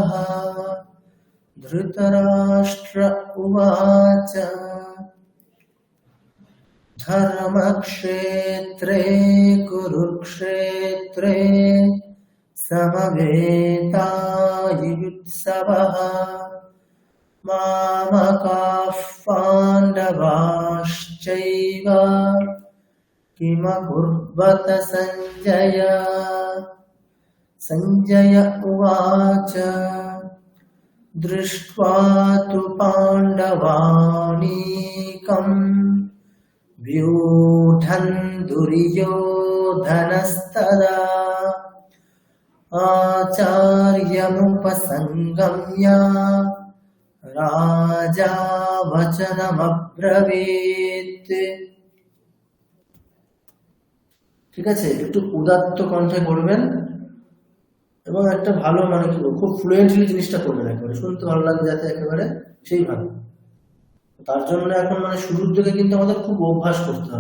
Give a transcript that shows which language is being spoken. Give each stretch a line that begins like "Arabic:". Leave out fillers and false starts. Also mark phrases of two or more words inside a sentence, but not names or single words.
Sanskrit: ধৃতরাষ্ট্র উবাচ ধর্মক্ষেত্রে কুরুক্ষেত্রে সমবেতাयुत्सवः मामकाः पाण्डवाश्चैव किमकुर्वत सञ्जय। सञ्जय उवाच दृष्ट्वा तु पाण्डवानीकम् व्यूढन् दुर्योधनस्तदा आचार्यमुपसङ्गम्य राजा वचनमब्रवीत्।
Bangla: ঠিক আছে, একটু উদাত্ত কণ্ঠে করবেন এবং একটা ভালো মানে কি খুব ফ্লুয়েন্টলি জিনিসটা করবেন, একেবারে শুনতে ভালো লাগবে যাতে একেবারে সেইভাবে। তার জন্য এখন মানে শুরুর দিকে কিন্তু আমাদের খুব অভ্যাস করতে হবে।